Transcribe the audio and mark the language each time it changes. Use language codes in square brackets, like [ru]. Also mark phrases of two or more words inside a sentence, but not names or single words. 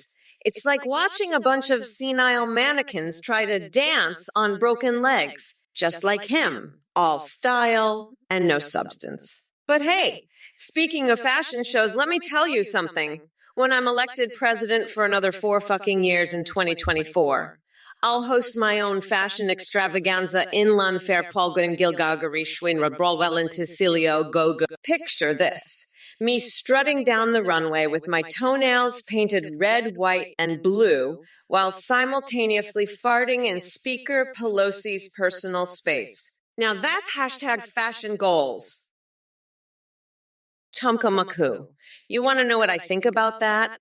[en] It's like watching a bunch of senile mannequins try to dance on broken legs, just like him. All style and no substance. But hey, speaking of fashion shows, let me tell you something. When I'm elected president for another 4 fucking years in 2024, I'll host my own fashion extravaganza inland fair polgon gilgagari schwinra brolwell Ticilio go. Picture this. Me strutting down the runway with my toenails painted red, white, and blue while simultaneously farting in Speaker Pelosi's personal space. Now that's hashtag fashion goals. Tumka you want to know what I think about that?